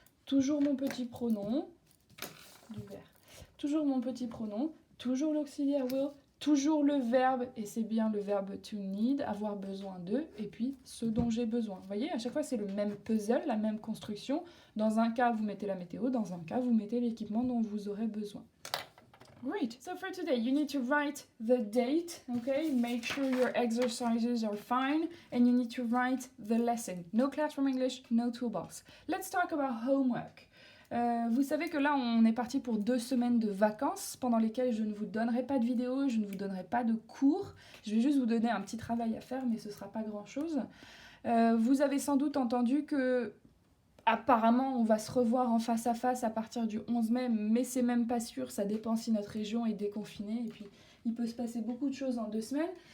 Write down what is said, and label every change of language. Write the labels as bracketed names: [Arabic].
[French] Toujours mon petit pronom, du vert. Toujours mon petit pronom, toujours l'auxiliaire will, toujours le verbe, et c'est bien le verbe to need, avoir besoin de, et puis ce dont j'ai besoin. Vous voyez, à chaque fois, c'est le même puzzle, la même construction. Dans un cas, vous mettez la météo, dans un cas, vous mettez l'équipement dont vous aurez besoin. [English] Great. So for today, you need to write the date, okay? Make sure your exercises are fine, and you need to write the lesson. No classroom English, no toolbox. Let's talk about homework. [French] Vous savez que là, on est parti pour 2 semaines de vacances pendant lesquelles je ne vous donnerai pas de vidéo, je ne vous donnerai pas de cours. Je vais juste vous donner un petit travail à faire, mais ce ne sera pas grand-chose. Vous avez sans doute entendu que apparemment, on va se revoir en face à face à partir du 11 mai, mais c'est même pas sûr, ça dépend si notre région est déconfinée, et puis il peut se passer beaucoup de choses en 2 semaines.